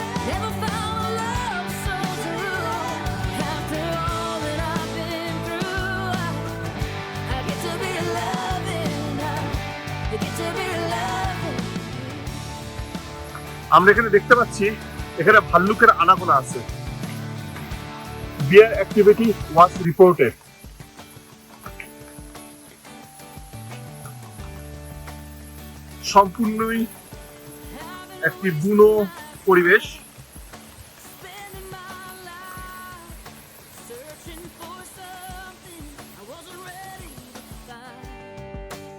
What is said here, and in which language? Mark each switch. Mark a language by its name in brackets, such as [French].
[English] Never found a love so true. After all that I've been through, I get to be loving now. I get to be loving. [Bangla] আমরা এখানে দেখতে পাচ্ছি এখানে ভাল্লুকের আনাগোনা আছে। [English] Bear activity was reported. [Bangla] সম্পূর্ণই একটি বুনো পরিবেশ। [English] Spending my life searching for something I wasn't ready to find.